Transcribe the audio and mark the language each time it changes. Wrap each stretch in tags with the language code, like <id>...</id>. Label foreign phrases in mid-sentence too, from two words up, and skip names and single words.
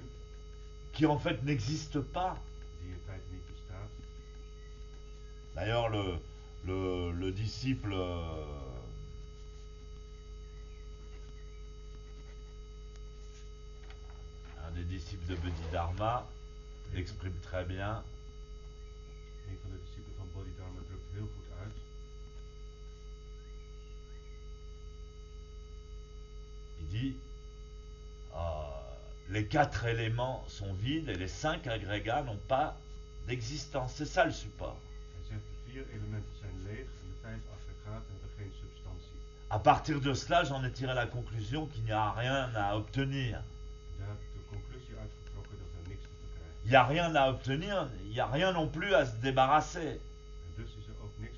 <fr>qui en fait n'existe pas.</fr> <nl>die in feite niet bestaat.</nl> <fr>D'ailleurs, le disciple un des disciples de Bodhidharma l'exprime très bien.</fr> <nl>Een van de discipelen van Bodhidharma drukt heel goed uit.</nl> <fr>Il dit les 4 éléments sont vides et les 5 agrégats n'ont pas d'existence. C'est ça le support.</fr> <nl>Hij zegt de 4 elementen zijn leeg en de 5 aggregaten hebben geen substantie.</nl> <fr>À partir de cela, j'en ai tiré la conclusion qu'il n'y a rien à obtenir.</fr> <nl>Daar heb ik de conclusie uitgetrokken dat er niks te verkrijgen</nl> <fr>Il n'y a rien à obtenir, il n'y a rien non plus à se débarrasser.</fr> <nl>is. En dus is er ook</nl>